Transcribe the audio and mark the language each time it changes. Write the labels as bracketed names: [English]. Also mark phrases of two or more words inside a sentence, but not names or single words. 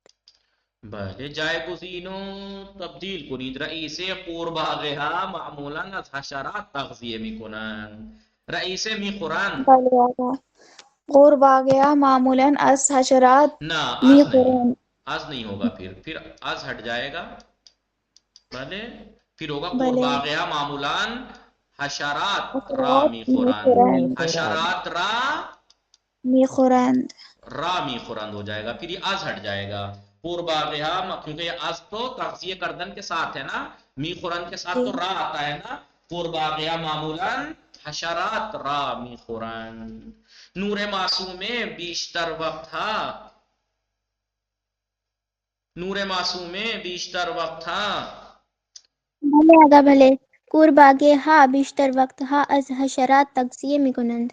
[Persian] بله، جایگزین و تبدیل کنید. رئیس قورباغه ها معمولا از حشرات تغذیه میکنند. رئیس میخورند. بھلے آگا. قورباغه معمولاً از حشرات [Urdu] نہ، از نہیں، [Persian] میخورند. [Urdu] از نہیں ہوگا، پھر از ہٹ جائے گا. بله، پھر ہوگا [Persian] بھلے قورباغه ها معمولا حشرات را حشرات میخورند. میخورند. حشرات را میخورند. [Urdu] میخورند ہو جائے گا، پھر یہ از ہٹ جائے گا. [Persian] قورباغه ها، [Urdu] کیونکہ یہ از تو [Persian] تغذیہ کردن [Urdu] کے ساتھ ہے نا، میخورند کے ساتھ تو را آتا ہے نا. [Persian] قورباغه ها معمولا حشرات را میخورند. نور معصومه بیشتر وقت ها، نور معصومه بیشتر وقت ها. بھلے آگا. بھلے. قورباغه ها بیشتر وقت ها از حشرات تغذیه میکنند.